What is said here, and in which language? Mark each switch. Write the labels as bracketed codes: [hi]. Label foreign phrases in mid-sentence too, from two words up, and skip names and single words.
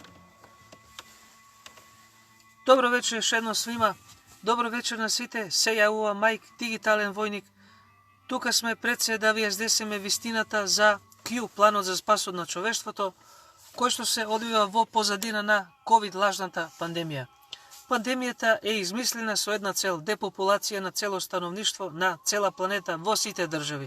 [sr] Dobro večer još jednom svima. [mk] Добро вечер на сите. Се јавува Майк, дигитален војник. Тука сме пред се да ви изнесеме вистината за Q, планот за спасот на човештвото, кој што се одвива во позадина на COVID лажната пандемија. Пандемијата е измислена со една цел: депопулација на цело становништво на цела планета во сите држави.